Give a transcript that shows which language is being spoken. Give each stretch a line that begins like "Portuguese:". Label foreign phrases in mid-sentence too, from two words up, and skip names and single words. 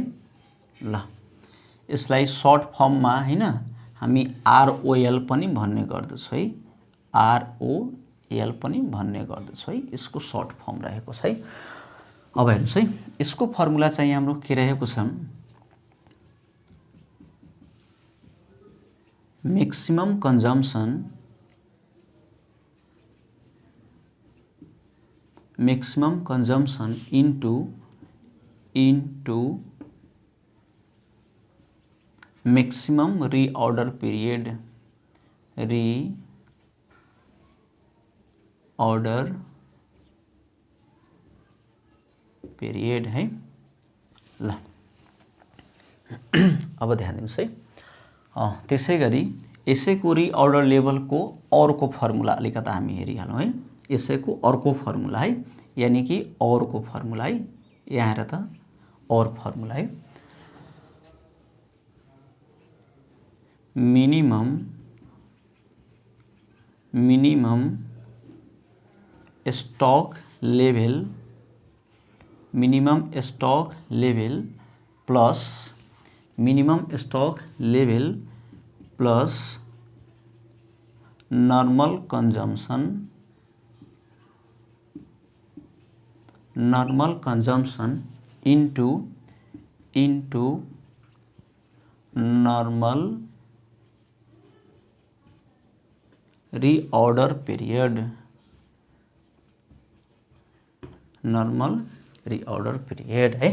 Nepali: ल यसलाई
English: short form-मा
Nepali: हैन हामी आरओएल पनि भन्ने गर्दछौँ है, आरओएल पनि भन्ने गर्दछौँ है, यसको
English: short form
Nepali: रहेको छ है। अब हेर्नुस् है यसको फर्मुला चाहिँ हाम्रो के रहेको छ,
English: maximum consumption into maximum reorder period है।
Nepali: ल अब ध्यान दिनुस् है। त्यसै गरी यसैको
English: reorder level-को
Nepali: अर्को फर्मुला अलिकता हामी हेरिहालौँ है। यसैको अर्को फर्मुला है, यानी कि अर्को फर्मुला है, यहाँ हेर त और फर्मुला है।
English: minimum stock level plus normal consumption into normal reorder period है।